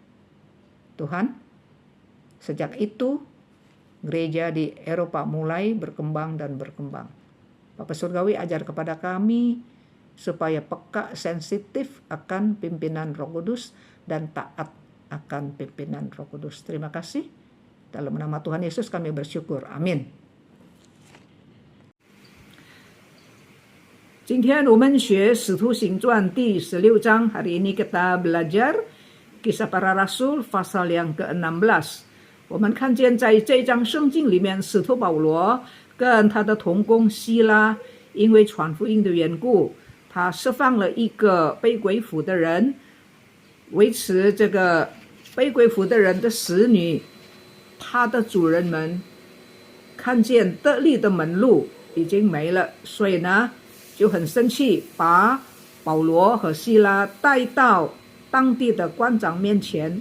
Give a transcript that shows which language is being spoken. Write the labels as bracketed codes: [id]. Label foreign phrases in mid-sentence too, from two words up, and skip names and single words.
[id] Tuhan, sejak itu gereja di Eropa mulai berkembang dan berkembang. Bapa Surgawi, ajar kepada kami supaya peka, sensitif akan pimpinan Roh Kudus dan taat akan pimpinan Roh Kudus. Terima kasih. Dalam nama Tuhan Yesus kami bersyukur. Amin. [zh] 今天我们学使徒行传第16章. [id] Hari ini kita belajar Kisah Para Rasul pasal yang ke-16， [zh] 我们看见在这章圣经里面，使徒保罗跟他的同工希拉，因为传福音的缘故，他释放了一个被鬼附的人，维持这个被鬼附的人的使女，他的主人们看见得力的门路已经没了，所以呢就很生气，把保罗和希拉带到当地的官长面前。